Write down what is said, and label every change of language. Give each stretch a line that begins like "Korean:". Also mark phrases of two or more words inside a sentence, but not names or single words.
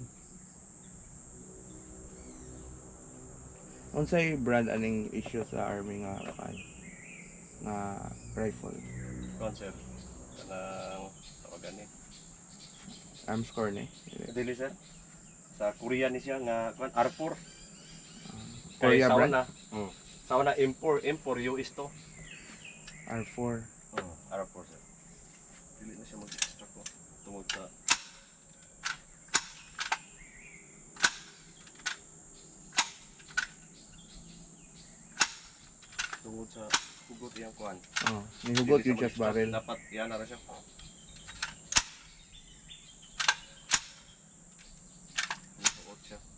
Cebuano: Unsay brand aning issue sa army nga nga rifle? Kuan sir. Kanang tawagan ni.
English: Arms core
Cebuano: ni. Dili sir. Sa Korea ni siya nga kuan R4. Korea Kay brand? sauna. Sauna M4 US to. R4. R4 sir. Dili na siya mag-extract ko. Tungod sa hugot iyang kuan. Oh, nihugot Dili yung siya
English: chest barrel.
Cebuano: Dapat yan na siya. Hugot siya.